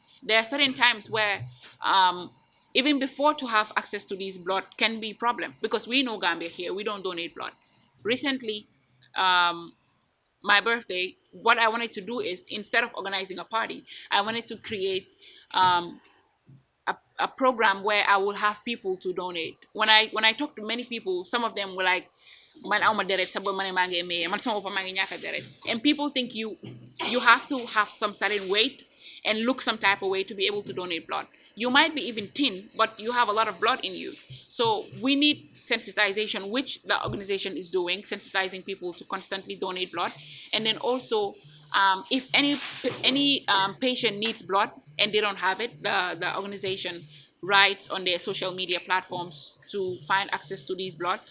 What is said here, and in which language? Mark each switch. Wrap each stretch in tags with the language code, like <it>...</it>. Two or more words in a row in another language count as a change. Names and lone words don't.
<en>There are certain times where even before to have access to these blood can be a problem, because we know Gambia here, we don't donate blood. Recently, my birthday, what I wanted to do is, instead of organizing a party, I wanted to create a program where I will have people to donate. When I talk to many people, some of them were like,</en> <wo>man, awma deret sa boy man mangi me man sama pa mangi ñaka deret.</wo> <en>And people think you have to have some certain weight and look some type of way to be able to donate blood. You might be even thin, but you have a lot of blood in you. So we need sensitization, which the organization is doing, sensitizing people to constantly donate blood. And then also, if any patient needs blood and they don't have it, the organization writes on their social media platforms to find access to these bloods.</en>